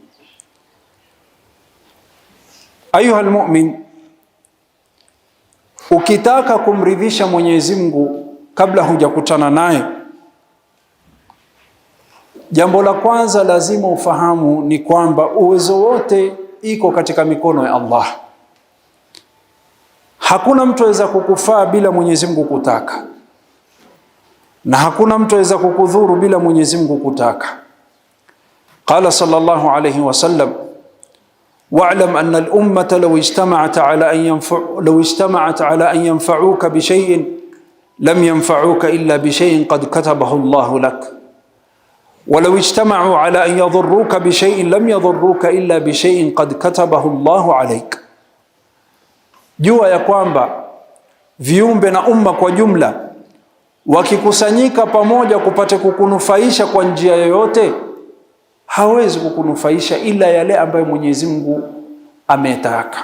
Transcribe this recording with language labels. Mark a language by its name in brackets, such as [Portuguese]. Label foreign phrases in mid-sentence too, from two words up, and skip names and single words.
[Arabic] أيها المؤمن, [Swahili] ukitaka kumridhisha Mwenyezi Mungu kabla hujakutana naye, jambo la kwanza lazima ufahamu ni kwamba uwezo wote iko katika mikono ya Allah. Hakuna mtu aweza kukufaa bila Mwenyezi Mungu kutaka, na hakuna mtu aweza kukudhuru bila Mwenyezi Mungu kutaka. [Arabic] قال صلى الله عليه وسلم، واعلم أن الأمة لو اجتمعت على أن ينفعك بشيء لم ينفعك إلا بشيء قد كتبه الله لك، ولو اجتمعوا على أن يضرك بشيء لم يضرك إلا بشيء قد كتبه الله عليك. [Swahili] Jua ya kwamba viumbe na umma kwa jumla wakikusanyika pamoja kupate kukunufaisha kwa njia yoyote, hawezi kukunufaisha ila yale ambayo Mwenyezi Mungu ametaka.